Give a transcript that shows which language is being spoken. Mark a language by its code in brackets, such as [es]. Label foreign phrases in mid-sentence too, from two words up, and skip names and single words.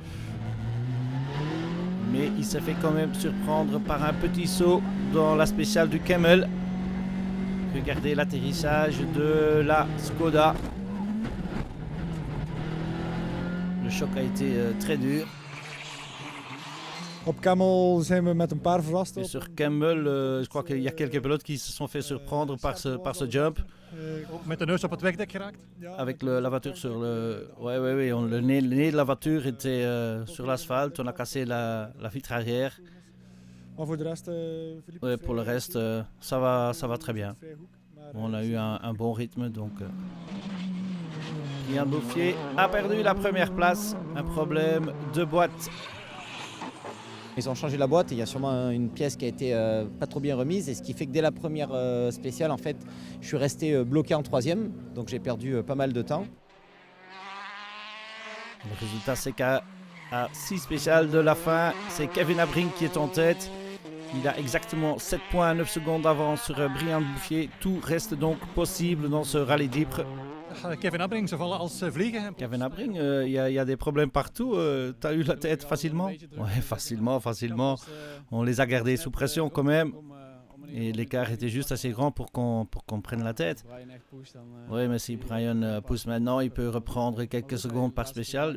[fr] Mais il s'est fait quand même surprendre par un petit saut dans la spéciale du Kemmel. Regardez l'atterrissage de la Skoda. Le choc a été très dur. [nl] Op Kemmel zijn we met een paar verrast. [fr] Et sur Kemmel, je crois qu'il y a quelques pilotes qui se sont fait surprendre par ce jump. [nl] Ook met de neus op het wegdek geraakt. [fr] Avec la voiture sur le... Oui, le nez de la voiture était sur l'asphalte. On a cassé la vitre arrière. [nl] Maar voor de rest, [fr] Ouais, pour le reste, ça va très bien. On a eu un bon rythme, donc... Yann Bouffier a perdu la première place. Un problème de boîte. Ils ont changé la boîte et il y a sûrement une pièce qui a été pas trop bien remise. Et ce qui fait que dès la première spéciale, en fait, je suis resté bloqué en 3e. Donc j'ai perdu pas mal de temps. Le résultat, c'est qu'à 6 spéciales de la fin, c'est Kevin Abring qui est en tête. Il a exactement 7,9 secondes d'avance sur Brian Bouffier. Tout reste donc possible dans ce rallye d'Ypres. [nl] Kevin Abring, ze vallen als vliegen. Kevin Abring, [fr] il y a des problèmes partout. Tu as eu la tête facilement? Ouais, facilement. On les a gardés sous pression quand même. Et l'écart était juste assez grand pour qu'on prenne la tête. Oui, mais si Brian pousse maintenant, il peut reprendre quelques secondes par spécial.